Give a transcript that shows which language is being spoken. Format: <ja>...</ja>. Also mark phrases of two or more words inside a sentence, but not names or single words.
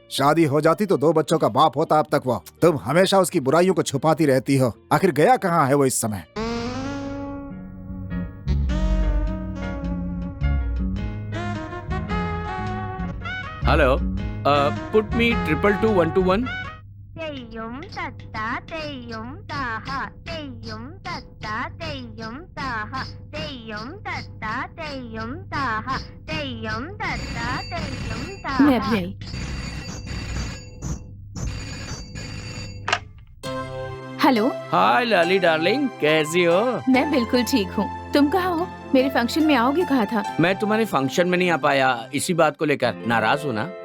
<hi>शादी हो जाती तो 2 बच्चों का बाप होता अब तक वो। तुम हमेशा उसकी बुराइयों को छुपाती रहती हो। आखिर गया कहाँ है वो इस समय?</hi> <en>hello, put me 222-121.</en> <ml>തെയ്യും തത്ത തെയ്യും താഹ തെയ്യും തത്ത തെയ്യും താഹ തെയ്യും തത്ത തെയ്യും താഹ തെയ്യും തത്ത തെയ്യും താഹ।</ml> <hi>मैं अभी आई। हेलो, हाय लाली डार्लिंग, कैसी हो? मैं बिल्कुल ठीक हूँ। तुम कहाँ हो? मेरे फंक्शन में आओगे कहा था। मैं तुम्हारे फंक्शन में नहीं आ पाया, इसी बात को लेकर नाराज हो ना?</hi>